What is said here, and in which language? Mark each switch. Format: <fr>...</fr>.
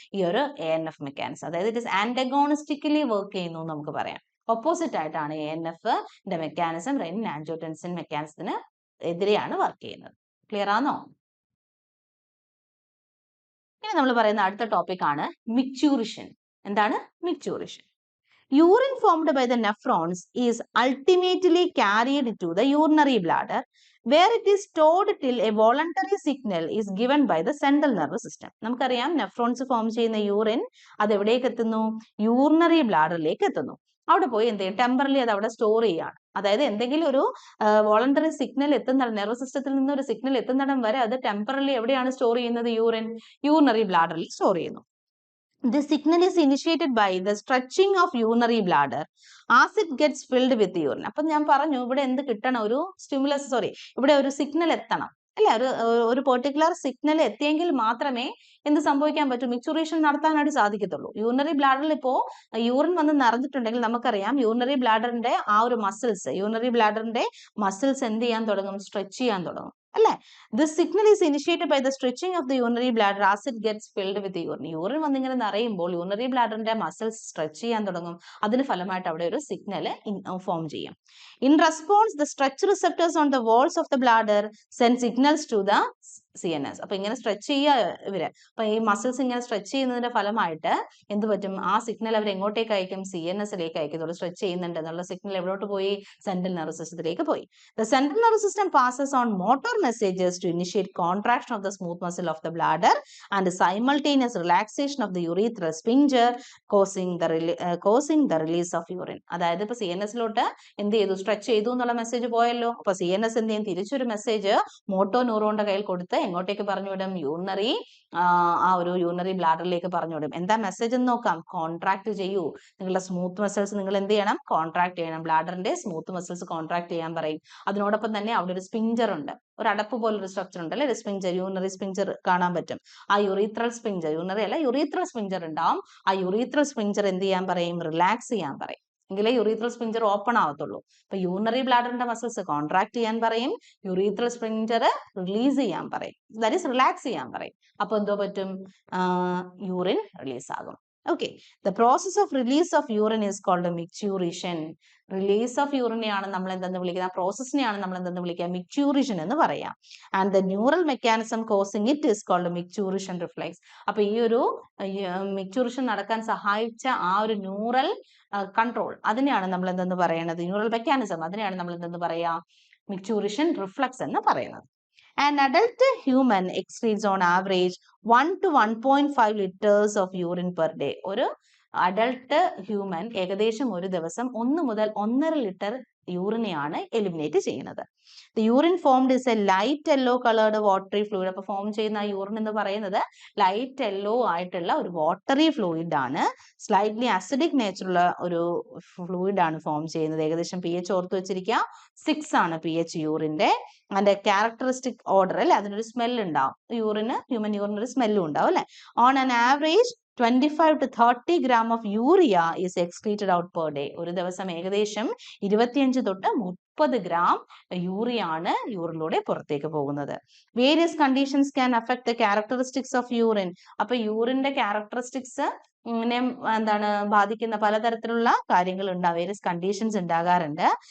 <ml>ഈ ഒരു ANF mechanism. അതായത്</ml> <en>it is antagonistically</en> <ml>വർക്ക് ചെയ്യുന്നു എന്ന് നമുക്ക് പറയാം. ഓപ്പോസിറ്റ് ആയിട്ടാണ് ANFന്റെ മെക്കാനിസം റെനിൻ ആൻജിയോടെൻസിൻ മെക്കാനിസത്തിന് എതിരെയാണ് വർക്ക് ചെയ്യുന്നത്. ക്ലിയർ ആണോ? ഇനി നമ്മൾ പറയുന്ന അടുത്ത ടോപ്പിക് ആണ് മിക്ചൂറിഷൻ. എന്താണ് മിക്ചൂറിഷൻ?</ml> <en>Urine formed by the nephrons is ultimately carried to the urinary bladder, where it is stored till a voluntary signal is given by the central nervous system.</en> <ml>നമുക്കറിയാം നെഫ്രോൺസ് ഫോം ചെയ്യുന്ന urine അത് എവിടേക്ക് എത്തുന്നു? Urinary ബ്ലാഡറിലേക്ക് എത്തുന്നു. അവിടെ പോയി എന്ത് ചെയ്യും? ടെമ്പറലി അത് അവിടെ സ്റ്റോർ ചെയ്യാണ്. അതായത് എന്തെങ്കിലും ഒരു വോളണ്ടറി സിഗ്നൽ എത്തുന്ന നെർവസ് സിസ്റ്റത്തിൽ നിന്ന് ഒരു സിഗ്നൽ എത്തുന്നിടം വരെ അത് ടെമ്പറലി എവിടെയാണ് സ്റ്റോർ ചെയ്യുന്നത്? യൂറിനറി ബ്ലാഡറിൽ സ്റ്റോർ ചെയ്യുന്നു.</ml> <en>This signal is initiated by the stretching of urinary bladder as it gets filled with urine.</en> <ml>അപ്പം ഞാൻ പറഞ്ഞു ഇവിടെ എന്ത് കിട്ടണം? ഒരു സ്റ്റിമുലസ്, ഇവിടെ ഒരു സിഗ്നൽ എത്തണം അല്ലെ? ഒരു പെർട്ടിക്കുലർ സിഗ്നൽ എത്തിയെങ്കിൽ മാത്രമേ എന്ത് സംഭവിക്കാൻ പറ്റൂ? മിക്ചുറേഷൻ നടത്താനായിട്ട് സാധിക്കത്തുള്ളൂ. യൂറിനറി ബ്ലാഡറിൽ ഇപ്പോ യൂറിൻ വന്ന് നിറഞ്ഞിട്ടുണ്ടെങ്കിൽ നമുക്കറിയാം യൂറിനറി ബ്ലാഡറിന്റെ ആ ഒരു യൂറിനറി ബ്ലാഡറിന്റെ മസിൽസ് എന്ത് ചെയ്യാൻ തുടങ്ങും? സ്ട്രെച്ച് ചെയ്യാൻ തുടങ്ങും അല്ലെ?</ml> <en>This signal is initiated by the stretching of the urinary bladder as it gets filled with urine.</en> <ml>Urine വന്നിങ്ങനെ നിറയുമ്പോൾ യൂറിനറി ബ്ലാഡറിന്റെ മസിൽസ് സ്ട്രെച്ച് ചെയ്യാൻ തുടങ്ങും. അതിന് ഫലമായിട്ട് അവിടെ ഒരു സിഗ്നൽ ഫോം ചെയ്യും.</ml> <en>In response, the stretch receptors on the walls of the bladder send signals to the CNS.</en> <ml>അപ്പൊ ഇങ്ങനെ സ്ട്രെച്ച് ചെയ്യുക ഇവര്. അപ്പൊ ഈ മസിൽസ് ഇങ്ങനെ സ്ട്രെച്ച് ചെയ്യുന്നതിന്റെ ഫലമായിട്ട് എന്ത് പറ്റും? ആ സിഗ്നൽ അവർ എങ്ങോട്ടേക്ക് അയക്കും? CNSലേക്ക് അയക്കത്തുള്ളൂ. സ്ട്രെച്ച് ചെയ്യുന്നുണ്ട് എന്നുള്ള സിഗ്നൽ എവിടോട്ട് പോയി? സെൻട്രൽ നെർവസ് സിസ്റ്റത്തിലേക്ക് പോയി.</ml> <en>The central nervous system passes on motor messages to initiate contraction of the smooth muscle of the bladder and simultaneous relaxation of the urethral sphincter, causing the release of urine.</en> <ml>അതായത് ഇപ്പൊ CNSലോട്ട് എന്ത് ചെയ്തു? Stretch ചെയ്തു എന്നുള്ള message പോയല്ലോ. അപ്പൊ CNS എന്ത് ചെയ്യും? തിരിച്ചൊരു മെസ്സേജ് മോട്ടോ ന്യൂറോണിന്റെ കയ്യിൽ കൊടുത്ത് എങ്ങോട്ടേക്ക് പറഞ്ഞുവിടും? ആ ഒരു യൂറിനറി ബ്ലാഡറിലേക്ക് പറഞ്ഞുവിടും. എന്താ മെസ്സേജ് എന്ന് നോക്കാം. കോൺട്രാക്ട് ചെയ്യൂ. നിങ്ങളുടെ സ്മൂത്ത് മസിൽസ് നിങ്ങൾ എന്ത് ചെയ്യണം? കോൺട്രാക്ട് ചെയ്യണം. ബ്ലാഡറിന്റെ സ്മൂത്ത് മസിൽസ് കോൺട്രാക്ട് ചെയ്യാൻ പറയും. അതിനോടൊപ്പം തന്നെ അവിടെ ഒരു സ്പിഞ്ചർ ഉണ്ട്, ഒരു അടപ്പ് പോലൊരു സ്ട്രക്ചർ ഉണ്ട് അല്ലെ? സ്പിഞ്ചർ, യൂറിനറി സ്പിഞ്ചർ കാണാൻ പറ്റും. ആ യുറീത്രൽ സ്പിഞ്ചർ, യൂറിനറി അല്ല യുറീത്രൽ സ്പിഞ്ചർ ഉണ്ടാവും. ആ യുറീത്രൽ സ്പിഞ്ചർ എന്ത് ചെയ്യാൻ പറയും? റിലാക്സ് ചെയ്യാൻ പറയും. എങ്കിലേ യുറീത്രൽ സ്പിഞ്ചർ ഓപ്പൺ ആവത്തുള്ളൂ. അപ്പൊ യൂറിനറി ബ്ലാഡറിന്റെ മസിൽസ് കോൺട്രാക്ട് ചെയ്യാൻ പറയും, യുറീത്രൽ സ്പിഞ്ചർ റിലീസ് ചെയ്യാൻ പറയും, ദാറ്റ് ഈസ് റിലാക്സ് ചെയ്യാൻ പറയും. അപ്പൊ എന്തോ പറ്റും? യൂറിൻ റിലീസ് ആകും.</ml> <en>Okay, the process of release of urine is called micturition. Release of urine</en> <ml>ആണ് നമ്മൾ എന്തെന്ന് വിളിക്കുക? ആ പ്രോസസ്സിനെയാണ് നമ്മൾ എന്തെന്ന് വിളിക്കുക? micturition എന്ന് പറയാം.</ml> <en>And the neural mechanism causing it is called micturition reflex.</en> <ml>അപ്പൊ ഈ ഒരു micturition നടക്കാൻ സഹായിച്ച ആ ഒരു ന്യൂറൽ കൺട്രോൾ, അതിനെയാണ് നമ്മൾ എന്തെന്ന് പറയുന്നത്? ന്യൂറൽ മെക്കാനിസം, അതിനെയാണ് നമ്മൾ എന്തെന്ന് പറയാ?</ml> <en>micturition reflex</en> <ml>എന്ന് പറയുന്നത്.</ml> <en>An adult human excretes on average 1 to 1.5 liters of urine per day.</en> <ml>ഒരു അഡൾട്ട് ഹ്യൂമൻ ഏകദേശം ഒരു ദിവസം 1 മുതൽ 1.5 ലിറ്റർ യൂറിനെയാണ് എലിമിനേറ്റ് ചെയ്യുന്നത്.</ml> <en>The urine formed is a light yellow colored watery fluid.</en> <ml>അപ്പോൾ ഫോം ചെയ്യുന്ന ആ യൂറിൻ എന്ന് പറയുന്നത് ലൈറ്റ് യെല്ലോ ആയിട്ടുള്ള ഒരു വാട്ടറി ഫ്ലൂയിഡ് ആണ്. സ്ലൈറ്റ്ലി അസിഡിക് നേച്ചറുള്ള ഒരു ഫ്ലൂയിഡ് ആണ് ഫോം ചെയ്യുന്നത്. ഏകദേശം pH ഓർത്ത് വെച്ചിരിക്കുക, 6 ആണ് pH യൂറിന്റെ. അതിന്റെ ക്യാരക്ടറിസ്റ്റിക് ഓർഡർ അല്ലെ, അതിനൊരു സ്മെൽ ഉണ്ടാവും. ഹ്യൂമൻ യൂറിന് ഒരു സ്മെല്ലും ഉണ്ടാവും അല്ലെ.</ml> <en>On an average 25 to 30 gram of urea is excreted out per day.</en> <ml>ഒരു ദിവസം ഏകദേശം 25 തൊട്ട് 30 ഗ്രാം യൂറിയ ആണ് യൂറിനിലൂടെ പുറത്തേക്ക് പോകുന്നത്.</ml> <en>Various conditions can affect the characteristics of urine.</en> <ml>അപ്പൊ യൂറിന്റെ ക്യാരക്ടറിസ്റ്റിക്സ് എന്താണ് ബാധിക്കുന്ന പലതരത്തിലുള്ള കാര്യങ്ങൾ ഉണ്ടാവും, വേരിയസ് കണ്ടീഷൻസ് ഉണ്ടാകാറുണ്ട്.</ml>